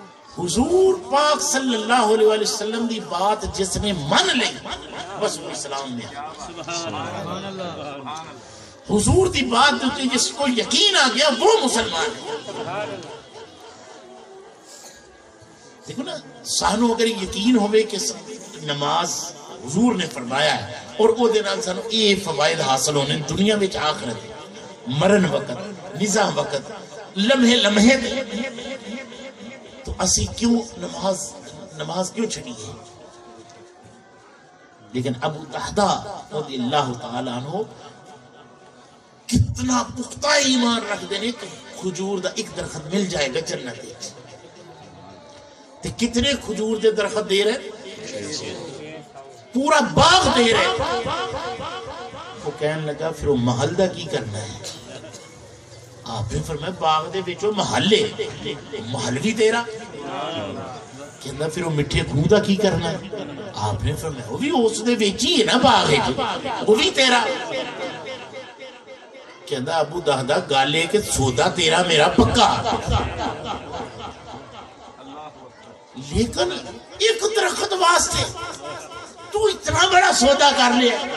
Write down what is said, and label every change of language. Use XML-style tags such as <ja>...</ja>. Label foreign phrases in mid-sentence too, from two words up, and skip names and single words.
<ur>حضور پاک</ur> <ar>صلی اللہ علیہ وسلم</ar> <ur>دی بات جس نے من لی بس وہ اسلام میں. حضور دی بات جس کو یقین آ گیا وہ مسلمان ہے.</ur> <pa>دیکھو نا, سانو اگر یقین ہوئے کہ نماز حضور نے فرمایا ہے اور وہ دے نال سانو اے فوائد حاصل ہونے دنیا میں آخرت مرن وقت نظام وقت لمحے لمحے دے, تو اسی کیوں نماز کیوں چھڑی ہے. لیکن ابو دہدا</pa> <ar>رضی اللہ تعالیٰ عنہ</ar> <pa>کتنا پختہ ایمان رکھ دینے کہ کھجور دا ایک درخت مل جائے گا جنت ہے. تو کتنے کھجور دے درخت دے رہے, پورا باغ دے رہے. وہ کہنے لگا پھر وہ محل دا کی کرنا ہے. آپ نے فرمایا باغ دے وچوں محل ہے, محل بھی تیرا. کہنا پھر وہ مٹھے خوہ دا کی کرنا ہے. آپ نے فرمایا وہ بھی اس دے وچ ہی ہے نا باغ ہے, وہ بھی تیرا. کہنا ابو دہدا گالے کہ سودا تیرا میرا پکا, لیکن ایک درخت واسطے تو اتنا بڑا سودا کر لیا.</pa>